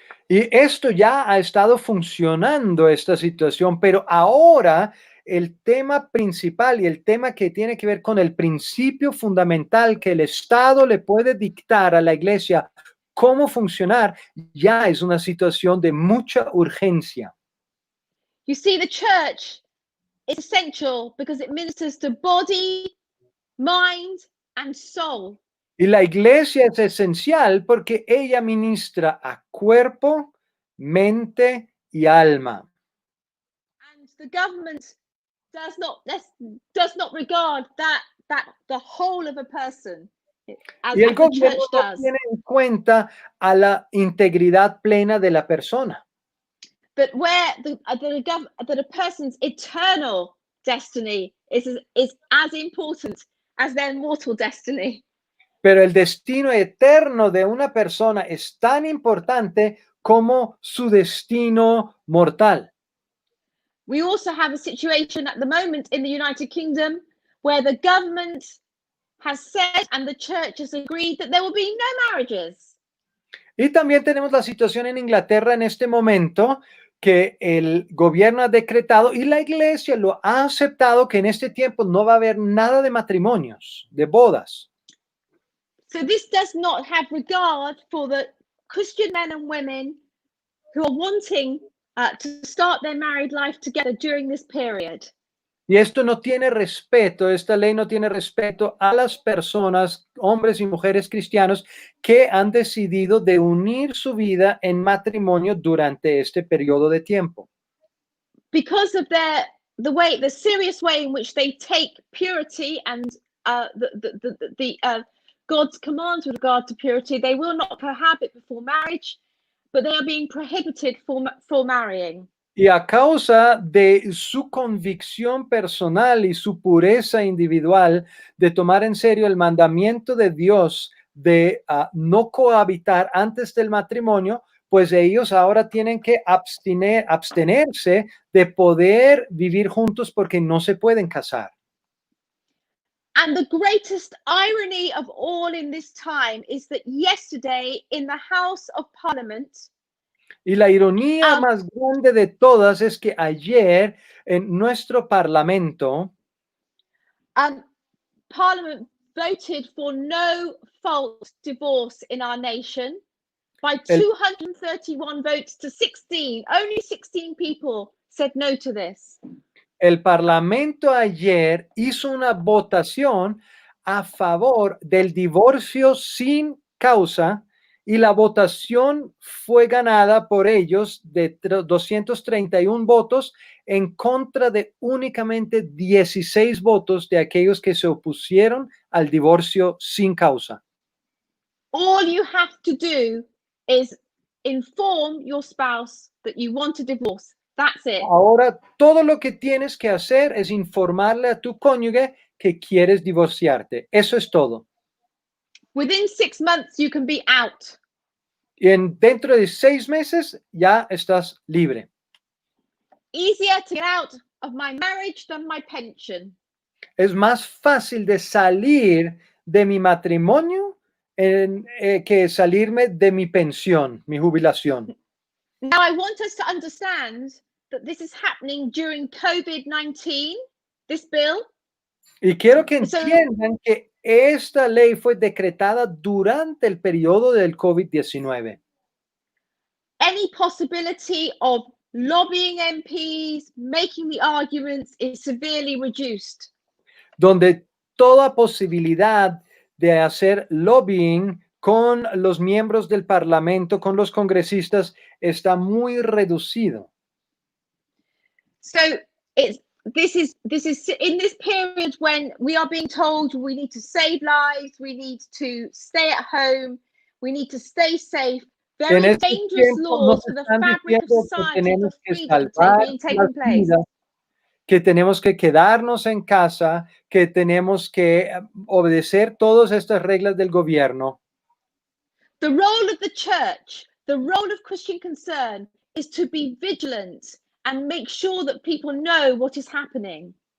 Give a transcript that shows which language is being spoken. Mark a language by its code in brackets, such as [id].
[es] Y esto ya ha estado funcionando, esta situación, pero ahora el tema principal y el tema que tiene que ver con el principio fundamental que el Estado le puede dictar a la iglesia cómo funcionar, ya es una situación de mucha urgencia. [en] You see, the church is essential because it ministers to body, mind, and soul. [es] Y la iglesia es esencial porque ella ministra a cuerpo, mente y alma. [en] And the government does not regard that the whole of a person as [es] Y el [en] the [es] gobierno [en] church [es] no [en] does. [es] tiene en cuenta a la integridad plena de la persona. [en] But where that a person's eternal destiny is as important as their mortal destiny. [es] Pero el destino eterno de una persona es tan importante como su destino mortal. [en] We also have a situation at the moment in the United Kingdom where the government has said and the church has agreed that there will be no marriages. [es] Y también tenemos la situación en Inglaterra en este momento que el gobierno ha decretado y la iglesia lo ha aceptado que en este tiempo no va a haber nada de matrimonios, de bodas. [en] So this does not have regard for the Christian men and women who are wanting to start their married life together during this period. [es] Y esto no tiene respeto, esta ley no tiene respeto a las personas, hombres y mujeres cristianos que han decidido de unir su vida en matrimonio durante este periodo de tiempo. [en] Because of the serious way in which they take purity and God's commands with regard to purity, they will not cohabit before marriage, but they are being prohibited for marrying. [es] Y a causa de su convicción personal y su pureza individual de tomar en serio el mandamiento de Dios de no cohabitar antes del matrimonio, pues ellos ahora tienen que abstenerse de poder vivir juntos porque no se pueden casar. [en] And the greatest irony of all in this time is that yesterday in the House of Parliament, [es] Y la ironía más grande de todas es que ayer en nuestro parlamento, [en] Parliament voted for no fault divorce in our nation by 231 votes to 16. Only 16 people said no to this. [es] el parlamento ayer hizo una votación a favor del divorcio sin causa y la votación fue ganada por ellos de 231 votos en contra de únicamente 16 votos de aquellos que se opusieron al divorcio sin causa. [en] All you have to do is inform your spouse that you want a divorce. That's it. [es] Ahora, todo lo que tienes que hacer es informarle a tu cónyuge que quieres divorciarte. Eso es todo. [en] Within 6 months, you can be out. [es] Y dentro de 6 meses ya estás libre. [en] Easier to get out of my marriage than my pension. [es] Es más fácil de salir de mi matrimonio que salirme de mi pensión, mi jubilación. [en] Now, I want us to understand that this is happening during COVID-19, this bill. [es] Y quiero que entiendan que esta ley fue decretada durante el periodo del COVID-19. [en] Any possibility of lobbying MPs, making the arguments is severely reduced. [es] Donde toda posibilidad de hacer lobbying con los miembros del Parlamento, con los congresistas, está muy reducido. [en] So this is in this period when we are being told we need to save lives, we need to stay at home, we need to stay safe. Very dangerous laws for the fabric of society for freedom taking place. [es] Que tenemos que quedarnos en casa, que tenemos que obedecer todas estas reglas del gobierno. [en] The role of the church, the role of Christian Concern is to be vigilant and make sure that people know what is happening.